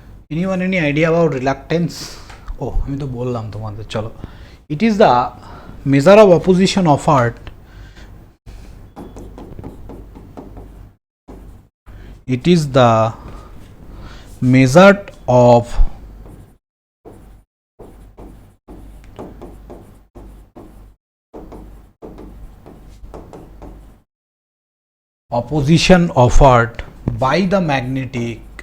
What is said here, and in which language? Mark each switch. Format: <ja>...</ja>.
<en>Anyone any idea about reluctance?</en> <bn>Oh, আমি তো বললাম তোমাদের, চলো।</bn> <en>It is the measure of opposition offered. It is the measure of opposition offered by the magnetic</en>